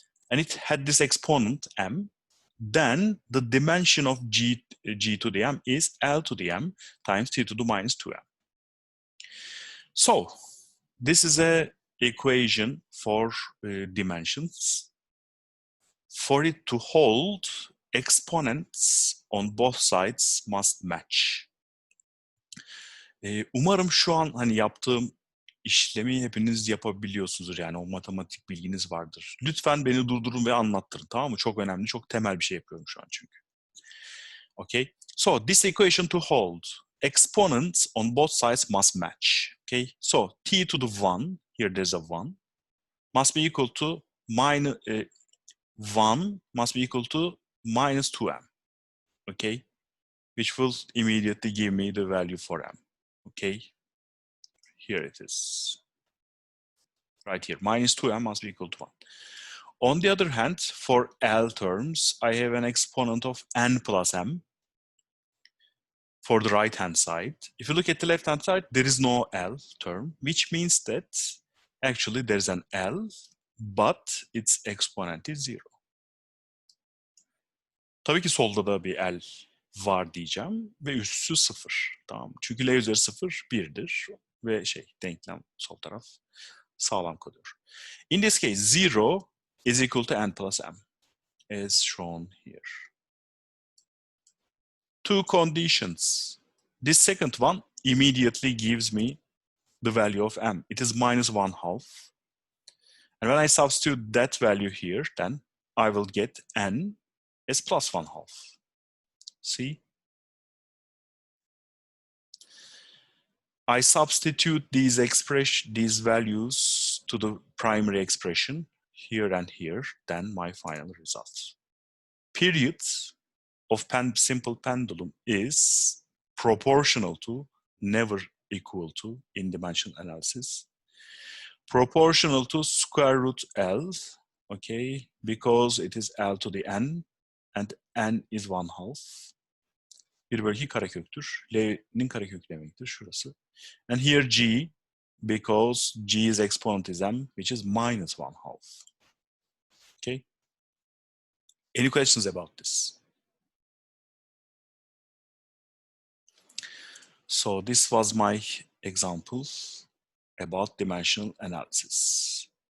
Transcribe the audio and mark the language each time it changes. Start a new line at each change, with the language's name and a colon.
English: And it had this exponent, M. Then the dimension of G to the M is L to the M times T to the minus 2M. So this is an equation for dimensions. For it to hold, exponents on both sides must match.
Turkish: Umarım şu an hani yaptığım işlemi hepiniz yapabiliyorsunuzdur, yani o matematik bilginiz vardır. Lütfen beni durdurun ve anlattırın, tamam mı? Çok önemli, çok temel bir şey yapıyorum şu an çünkü.
English: Okay, so this equation to hold, exponents on both sides must match. Okay, so t to the 1, here there's a 1, must be equal to minus 1 must be equal to minus 2m, okay, which will immediately give me the value for m, okay, here it is, right here, minus 2m must be equal to 1. On the other hand, for L terms, I have an exponent of n plus m for the right-hand side. If you look at the left-hand side, there is no L term, which means that actually there's an L, but its exponent is 0.
Turkish: Tabii ki solda da bir L var diyeceğim ve üssü 0. Tamam. Çünkü L üzeri 0 1'dir ve denklem sol taraf sağlam kalıyor.
English: In this case, 0 is equal to n plus m, as shown here. two conditions. This second one immediately gives me the value of m. It is -1/2. And when I substitute that value here, then I will get n as +1/2. See? I substitute these values to the primary expression here and here, then my final result. Period of simple pendulum is proportional to, never equal to in dimensional analysis, proportional to square root L, okay, because it is L to the n and n is 1/2.
Turkish: 1/2 kareköktür. L'nin karekök demektir şurası.
English: And here g, because g's exponent is m, which is -1/2. Okay. Any questions about this? So this was my example about dimensional analysis.